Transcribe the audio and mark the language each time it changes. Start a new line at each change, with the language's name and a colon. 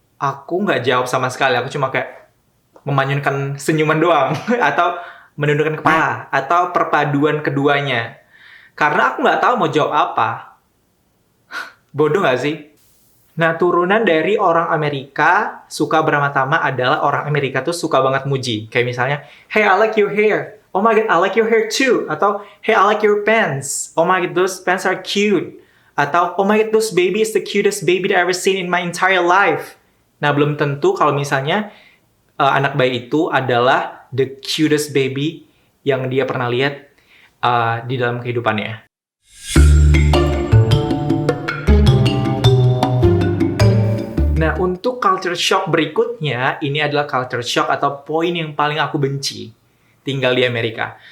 Indonesian: Aku nggak jawab sama sekali. Aku cuma kayak memanyunkan senyuman doang. Atau menundukkan kepala. Atau perpaduan keduanya. Karena aku nggak tahu mau jawab apa. Bodoh nggak sih? Nah, turunan dari orang Amerika suka beramah-tamah adalah orang Amerika tuh suka banget muji. Kayak misalnya,
English: "Hey, I like your hair." "Oh my God, I like your hair too."
Indonesian: Atau,
English: "Hey, I like your pants." "Oh my God, those pants are cute."
Indonesian: Atau,
English: "Oh my God, those baby is the cutest baby that I ever seen in my entire life."
Indonesian: Nah, belum tentu kalau misalnya anak bayi itu adalah
English: the cutest baby
Indonesian: yang dia pernah lihat di dalam kehidupannya. Nah, untuk culture shock berikutnya, ini adalah culture shock atau poin yang paling aku benci tinggal di Amerika.